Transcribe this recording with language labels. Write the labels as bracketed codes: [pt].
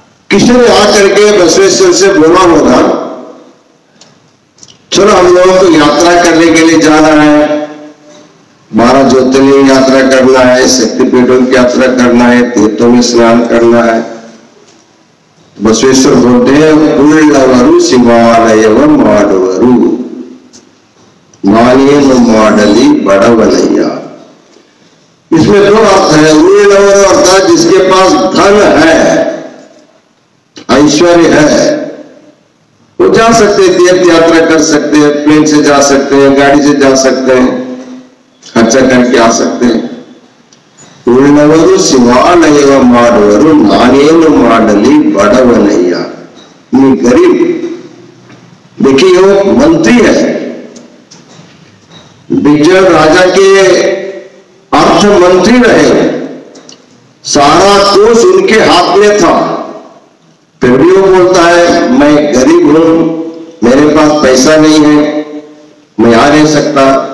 [hi] कृष्ण ने आकर के बसवेश्वर से बोला होगा, चलो हम लोगों को यात्रा करने के लिए जाना है, 12 ज्योतिर्लिंग यात्रा करना है, शक्तिपीठों की यात्रा करना है, तीर्थों में स्नान करना है। बसवेश्वर बोलते हैं [kn] उಳ್ಳವರು ಶಿವಾಲಯವ ಮಾಡುವರು ನಾನೇನು ಮಾಡಲಿ ಬಡವನಯ್ಯ। [hi] इसमें दो अर्थ है। उಳ್ಳವರು अर्थात जिसके पास धन है, ऐश्वर्य है, वो जा सकते हैं, तीर्थ यात्रा कर सकते हैं, प्लेन से जा सकते हैं, गाड़ी से जा सकते हैं, खर्चा करके आ सकते हैं। [kn] ಉಳ್ಳವರು ಶಿವಾಲಯವ ಮಾಡುವರು ನಾನೇನು ಮಾಡಲಿ ಬಡವನಯ್ಯ। [hi] ये गरीब, देखिए वो मंत्री है, विजय राजा के अर्थ मंत्री रहे, सारा दोष उनके हाथ में था, फिर भी वो बोलता है मैं गरीब हूं, मेरे पास पैसा नहीं है, मैं आ नहीं सकता।